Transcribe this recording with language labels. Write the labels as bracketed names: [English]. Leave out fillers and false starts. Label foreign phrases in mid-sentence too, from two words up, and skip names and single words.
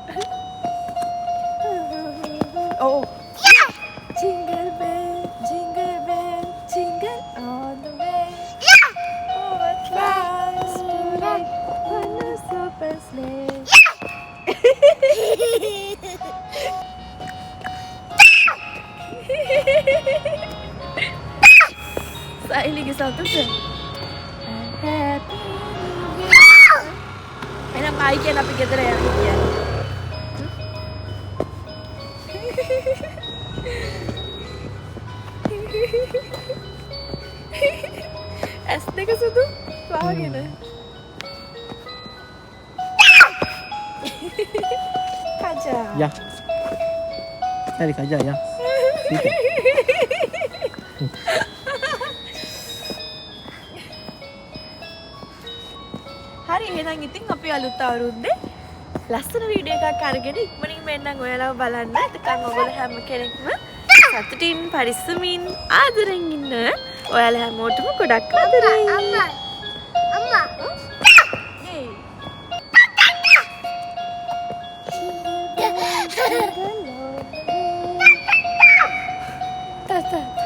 [English] Oh. Jingle bell, jingle all the way. Oh, what flies tonight on a super sleigh. [Sinhala] සයිලිගේ සතුට. [English] Happy New Year. [Sinhala] එහෙනම් බයි කියලා අපි ගෙදර යන්න කියන්නේ. ඇස් දෙක සුදු වාගෙන. කජා. Ya. Cari kaja ya. හරි එහෙනම් ඉතින් අපි අලුත් අවුරුද්දේ ලස්සන වීඩියෝ එකක් අරගෙන ඉක්මනින් මෙන්නම් ඔයාලව බලන්න. එතකන් ඔයගොල්ලෝ හැම කෙනෙක්ම සතුටින් පරිස්සමින් ආදරෙන් ඉන්න. ඔයාලා හැමෝටම ගොඩක් ආදරෙයි. අම්මා. ඒ. තාත්තා.